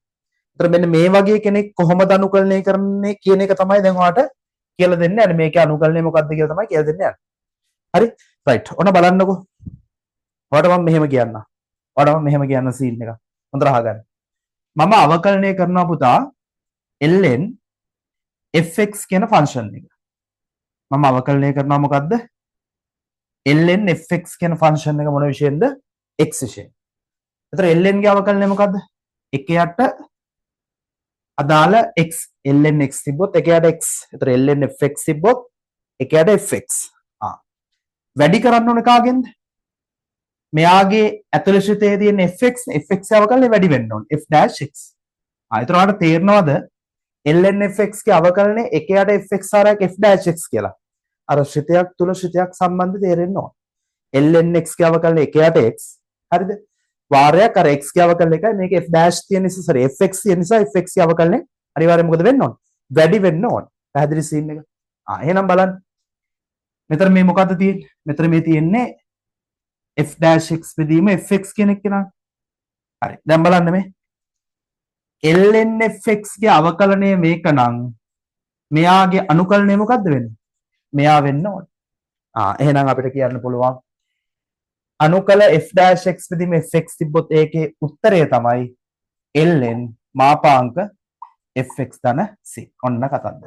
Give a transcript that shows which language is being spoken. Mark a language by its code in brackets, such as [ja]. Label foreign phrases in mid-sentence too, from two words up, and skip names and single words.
[si] ඒතර මෙන්න මේ වගේ කෙනෙක් කොහොමද අනුකලනය කරන්නේ කියන එක තමයි දැන් ඔයාලට කියලා දෙන්නේ. අනේ මේකේ අනුකලනය මොකක්ද කියලා තමයි කියලා දෙන්නේ. හරි? රයිට්. ඔන්න බලන්නකෝ. ඔයාලට මම මෙහෙම කියන්නම්. ඔයාලට මම මෙහෙම කියන්න සීන් එක. හොඳට අහගන්න. මම අවකලනය කරනවා පුතා ln fx කියන ෆන්ක්ෂන් එක. මම අවකලනය කරනවා මොකද්ද? ln fx කියන ෆන්ක්ෂන් එක මොන විශයෙන්ද? x විශයෙන්. ඒතර ln ගේ අවකලනය මොකද්ද? 1යට අදාළ x. ln x තිබ්බොත් 1යට x. ඒතර ln fx තිබ්බොත් 1යට fx. වැඩි කරන්න ඕනේ කාගෙන්ද? මෙයාගේ ඇතුළේ ශ්‍රිතයේ තියෙන fx අවකලනය වැඩි වෙන්න ඕනේ f'(x). ඒතර ඔයාලට තේරෙනවද ln fx ගේ අවකලනය 1යට fx ආරයක් f'(x) කියලා. අර ශ්‍රිතයක් තුල ශ්‍රිතයක් සම්බන්ධය තේරෙන්න ඕන. ln x ගේ අවකලනය 1යට x. හරිද? වාරයක් අර x ගේ අවකලනය එකයි මේක f' තියෙන නිසා sorry fx තියෙන නිසා fx ගේ අවකලනය අනිවාර්යයෙන් මොකද වෙන්න ඕන? වැඩි වෙන්න ඕන. පැහැදිලි සීන් එක. එහෙනම් බලන්න. මෙතන මේ මොකද්ද තියෙන්නේ? මෙතන මේ තියෙන්නේ f'(x) බෙදීම fx කියන එක නා. හරි. දැන් බලන්න මේ ln fx ගේ අවකලනය මේක නම් මෙයාගේ අනුකලනය මොකද්ද වෙන්නේ? මෙයා වෙන්න ඕනේ. එහෙනම් අපිට කියන්න පුළුවන් අනුකල f'(x) බෙදීම fx තිබ්බොත් ඒකේ උත්තරය තමයි ln මාපාංක fx ධන c. ඔන්න කතන්දර.